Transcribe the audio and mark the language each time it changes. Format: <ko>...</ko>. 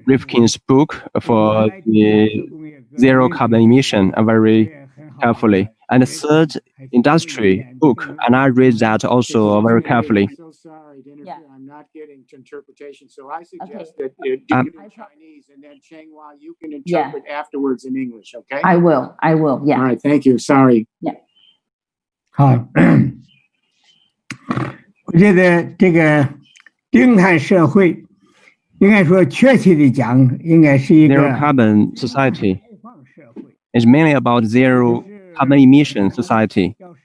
<en>Rifkin's book for the zero carbon emission very carefully. And the third industry book, and I read that also very carefully. I'm so sorry to interfere. I'm not getting interpretation. So I suggest that you do it in Chinese, and then Chenghua, you can interpret afterwards in English, okay? I will, yeah. All right, thank you. Sorry. Yeah.</en> <zh>好，我觉得这个零碳社会，应该说确切的讲，应该是一个</zh> <en>Zero carbon society is mainly about zero carbon emission society.</en>